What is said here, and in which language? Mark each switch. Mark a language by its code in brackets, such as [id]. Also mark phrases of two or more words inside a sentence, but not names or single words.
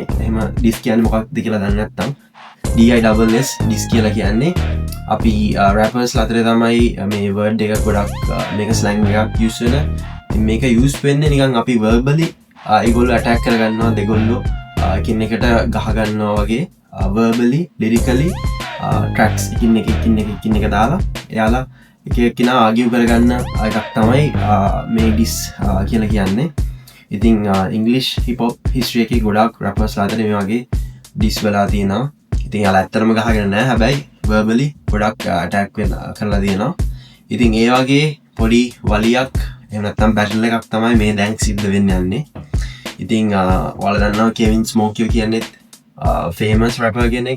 [si] එහෙම diss කියන්නේ මොකක්ද කියලා දන්නේ නැත්නම් DISS diss කියලා කියන්නේ අපි rappers අතරේ තමයි මේ word එක ගොඩක් මේක slang එකක් use වෙන. ඉතින් මේක use වෙන්නේ නිකන් අපි verbally ඒගොල්ලෝ attack කරගන්නවා, දෙගොල්ලෝ එකින් එකට ගහ ගන්නවා වගේ [en] verbally lyrically tracks [si] එකින් එක දාලා එයාලා එක එක්කිනා argue කරගන්න එකක් තමයි මේ diss කියලා කියන්නේ. ඉතින් [en] English hip hop history [si] එකේ ගොඩක් rappers අතර මේ වගේ diss වෙලා තියෙනවා. ඉතින් යාලා ඇත්තටම ගහගෙන නැහැ, හැබැයි verbally ගොඩක් attack කරලා තියෙනවා. ඉතින් ඒ වගේ පොඩි වලියක් එහෙම නැත්නම් battle එකක් තමයි මේ දැන් සිද්ධ වෙන්න යන්නේ. ඉතින් ඔයාලා දන්නවා Kevin Smokio කියන්නේ [en] famous rapper [si] කෙනෙක්.